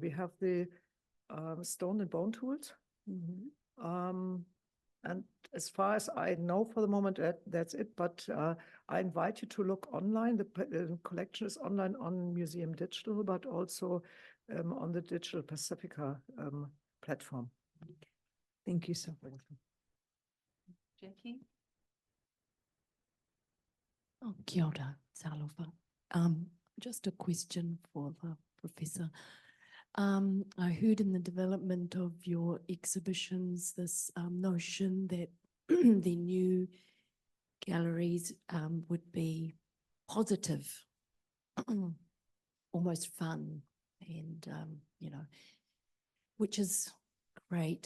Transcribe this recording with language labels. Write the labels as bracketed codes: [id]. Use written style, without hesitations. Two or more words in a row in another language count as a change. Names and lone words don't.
[en] We have the stone and bone tools. And as far as I know for the moment, that's it. But I invite you to look online. The collection is online on Museum Digital, but also on the Digital Pacifica platform. Thank you so much. Jackie? [mi] Oh, kia ora, Salofa. [en] Just a question for the professor. I heard in the development of your exhibitions this notion that the new galleries would be positive, almost fun, and you know, which is great.